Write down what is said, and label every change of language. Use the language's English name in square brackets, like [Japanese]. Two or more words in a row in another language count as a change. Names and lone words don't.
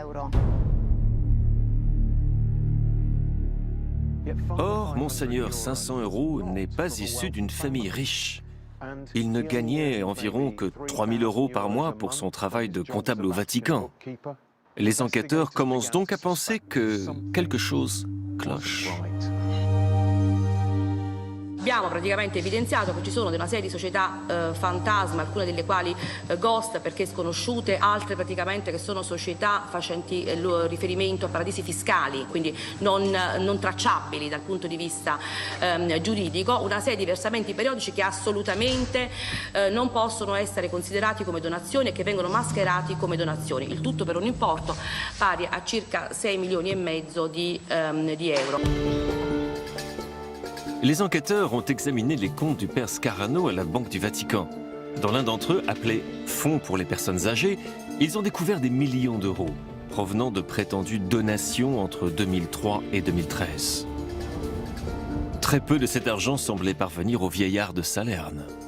[French] Or, Monseigneur 500 € n'est pas issu d'une famille riche. Il ne gagnait environ que 3 000 € par mois pour son travail de comptable au Vatican. Les enquêteurs commencent donc à penser que quelque chose cloche. [Italian] Abbiamo praticamente evidenziato che ci sono una serie di società fantasma, alcune delle quali ghost perché sconosciute, altre praticamente che sono società facenti riferimento a paradisi fiscali, quindi non tracciabili dal punto di vista giuridico, una serie di versamenti periodici che assolutamente non possono essere considerati come donazioni e che vengono mascherati come donazioni, il tutto per un importo pari a circa 6 milioni e mezzo di euro. [French] Les enquêteurs ont examiné les comptes du père Scarano à la Banque du Vatican. Dans l'un d'entre eux, appelé « Fonds pour les personnes âgées », ils ont découvert des millions d'euros, provenant de prétendues donations entre 2003 et 2013. Très peu de cet argent semblait parvenir au vieillard de Salerne.